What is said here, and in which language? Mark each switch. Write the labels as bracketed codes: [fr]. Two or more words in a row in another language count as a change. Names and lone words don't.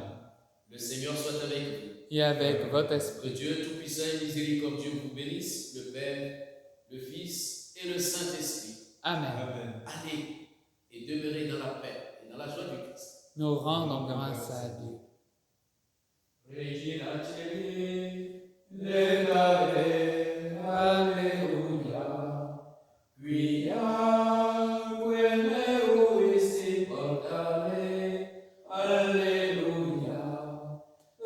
[fr] Le Seigneur soit avec vous. Et avec votre Que esprit. Dieu Tout-Puissant et miséricordieux vous bénisse, le Père, le Fils et le Saint-Esprit. Amen. Allez et demeurez dans la paix et dans la joie du Christ. Nous rendons grâce à Dieu. [la] Regina Celi, Lecare, Alleluia. Quia meruisti portare, Alleluia.